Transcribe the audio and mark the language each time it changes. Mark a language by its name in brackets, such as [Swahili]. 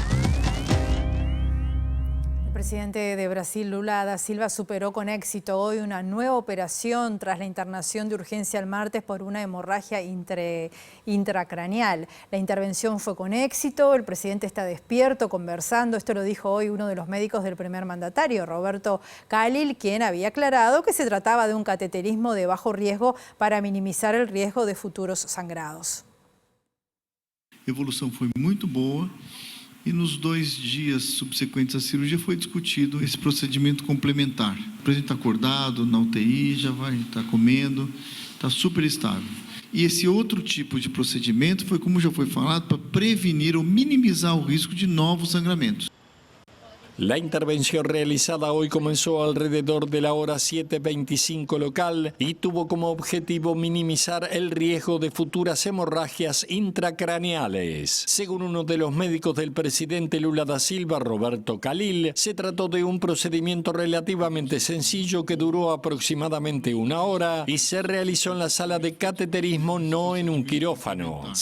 [Spanish] El presidente de Brasil, Lula da Silva, superó con éxito hoy una nueva operación tras la internación de urgencia el martes por una hemorragia intracraneal. La intervención fue con éxito, el presidente está despierto, conversando. Esto lo dijo hoy uno de los médicos del primer mandatario, Roberto Calil, quien había aclarado que se trataba de un cateterismo de bajo riesgo para minimizar el riesgo de futuros sangrados. [Portuguese] A evolução foi muito boa. E nos 2 dias subsequentes à cirurgia foi discutido esse procedimento complementar. O paciente está acordado, na UTI, já vai estar comendo, está super estável. E esse outro tipo de procedimento foi, como já foi falado, para prevenir ou minimizar o risco de novos sangramentos. [Spanish] La intervención realizada hoy comenzó alrededor de la hora 7:25 local y tuvo como objetivo minimizar el riesgo de futuras hemorragias intracraneales. Según uno de los médicos del presidente Lula da Silva, Roberto Calil, se trató de un procedimiento relativamente sencillo que duró aproximadamente 1 hora y se realizó en la sala de cateterismo, no en un quirófano.